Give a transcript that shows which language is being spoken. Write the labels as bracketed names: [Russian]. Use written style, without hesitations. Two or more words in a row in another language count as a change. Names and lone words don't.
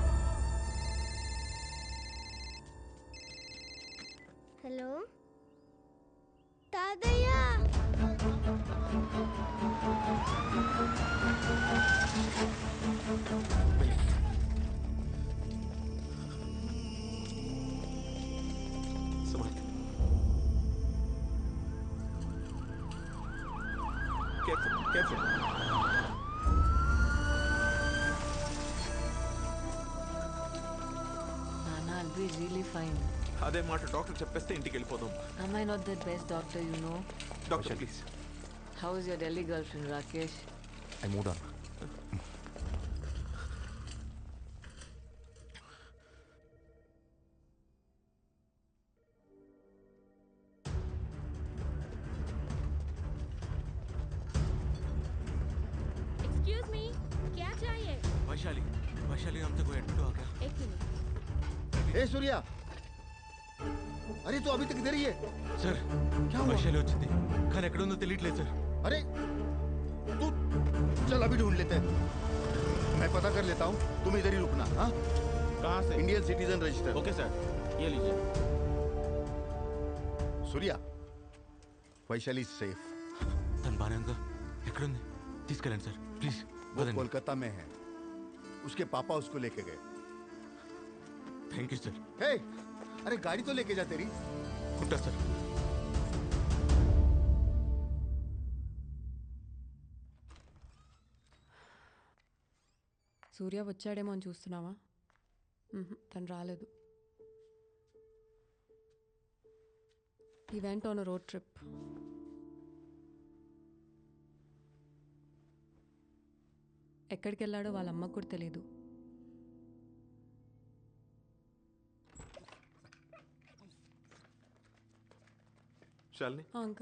[Hindi] हेलो तादया. [English] Smart. Careful, careful. Nana, I'll be really fine. [Telugu] అదే మాట డాక్టర్ చెప్పేస్తే ఇంటికి వెళ్ళిపోదాం. [English] Am I not the best doctor you know? Doctor please. How is your Delhi girlfriend, Rakesh? I moved on. excuse me, [Hindi] क्या चाहिए? वैशाली वैशाली हमसे कोई एडमिट हो गया. एक मिनट. ए सूर्या, अरे तू अभी तक इधर ही है? [Telugu] సార్ [Hindi] क्या हुआ? [Telugu] వైశాలి వచ్చింది కానీ ఎక్కడ ఉందో తెలియట్లేదు సార్. [Hindi] अरे तू चल अभी ढूंढ लेते हैं, मैं पता कर लेता हूँ, तुम इधर ही रुकना. हाँ कहाँ से? [English] Indian Citizen Register. OK sir, [Hindi] ये लीजिए. सूर्या, वैशाली सेफ. [Telugu] తను బాగానే ఉందా? ఎక్కడుంది? తీసుకెళ్ళండి [English] sir please. [Hindi] वो कोलकाता में है, उसके पापा उसको लेके गए. [English] Thank you sir. [Hindi] हे, अरे गाड़ी तो लेके जा तेरी. [Telugu] ఉంటా సార్. సూర్య వచ్చాడేమో అని చూస్తున్నావా? తను రాలేదు. [English] He went on a road trip. [Telugu] ఎక్కడికి వెళ్ళాడో వాళ్ళ అమ్మకు కూడా తెలియదు. శాలిని అంకుల్